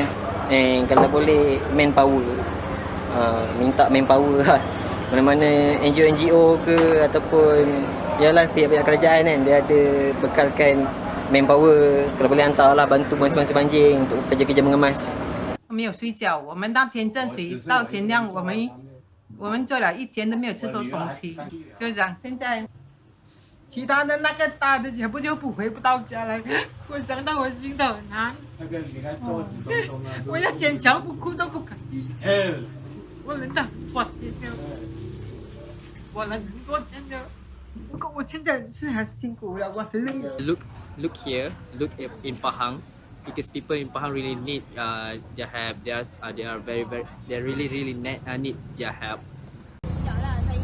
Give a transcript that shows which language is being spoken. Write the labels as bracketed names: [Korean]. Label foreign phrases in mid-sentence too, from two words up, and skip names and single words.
[Malay] Kalau boleh manpower, minta manpower lah. Mana-mana NGO ke ataupun yalah pihak-pihak kerajaan kan, dia ada bekalkan manpower. Kalau boleh hantar lah bantu masa banjir untuk kerja-kerja mengemas. [Chinese] 没有睡觉，我们当天正睡到天亮，我们做了一天都没有吃到东西，就这样。现在其他的那个大的全部就回不到家了，我想到我心头很难。我要坚强，不哭都不可以。我忍了多天了，我忍多天了。不过我现在是很辛苦了，我很累。 [English] look here, look in Pahang, because people in Pahang really need they are really need their help.